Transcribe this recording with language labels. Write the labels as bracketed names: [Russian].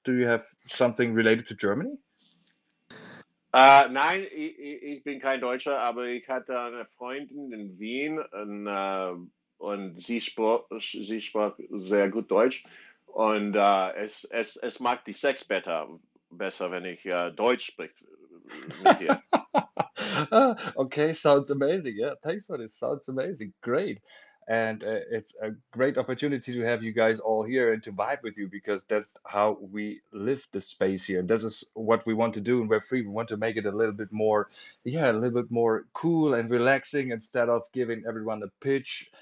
[English] Do you have something related to Germany? [German] Nein, ich bin kein Deutscher, aber ich hatte eine Freundin in Wien und sie sprach sehr gut Deutsch. Und es macht die Sex besser, wenn ich Deutsch spreche mit ihr. [English] Okay, sounds amazing. Yeah, thanks for this. Sounds amazing. Great. And it's a great opportunity to have you guys all here and to vibe with you because that's how we live the space here. This is what we want to do in Web3. We want to make it a little bit more, yeah, a little bit more cool and relaxing instead of giving everyone a pitch.